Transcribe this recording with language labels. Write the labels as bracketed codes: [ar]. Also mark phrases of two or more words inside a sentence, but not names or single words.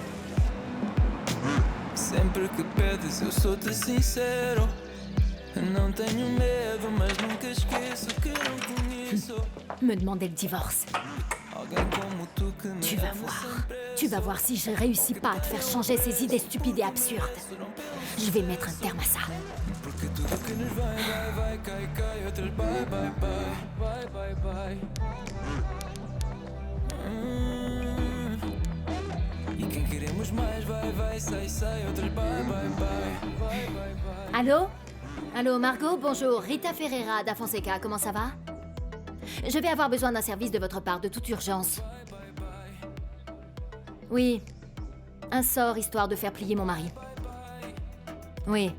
[pt] Sempre que pedes, eu sou-te sincero. Não tenho medo, mas nunca esqueço que não conheço. [fr] Me demander le divorce. [pt] Alguém como tu que me [fr] Tu vas voir. Tu vas voir si je réussis pas à te faire changer ces idées stupides et absurdes. Je vais mettre un terme à ça. [pt] Porque tudo que nos vai, vai, vai, cai, cai. [en] Outras bye, bye, bye, bye, bye, bye. [pt] E quem queremos mais, vai, vai, sai, sai. [en] Outras bye, bye, bye, bye, bye, bye. [fr] Allô? Allô, Margot, bonjour. Rita Ferreira da Fonseca, comment ça va? Je vais avoir besoin d'un service de votre part, de toute urgence. Oui. Un sort, histoire de faire plier mon mari. Oui.